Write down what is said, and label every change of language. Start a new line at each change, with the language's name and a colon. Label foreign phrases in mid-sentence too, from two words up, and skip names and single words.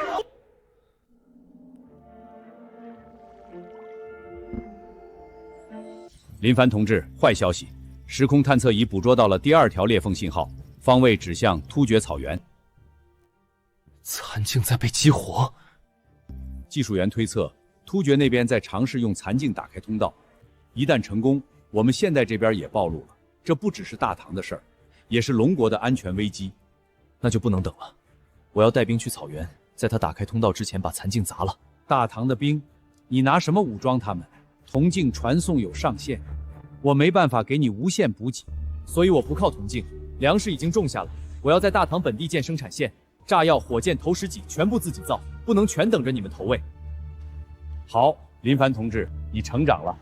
Chinese: 林凡同志，壞消息！時空探測儀捕捉到了第2條裂縫信號，方位指向突厥草原。殘鏡在被激活。技術員推測，突厥那邊在嘗試用殘鏡打開通道，一旦成功，我們現在這邊也暴露了。這不只是大唐的事兒，也是龍國的安全危機。那就不能等了，我要帶兵去草原，在他打開通道之前把殘鏡砸了。大唐的兵，你拿什麼武裝他們？铜鏡傳送有上限，我沒辦法給你無限補給，所以我不靠銅鏡。糧食已經種下了，我要在大唐本地建生產線，炸藥、火箭、投石機全部自己造，不能全等着你們投喂。好，林凡同志，你成長了。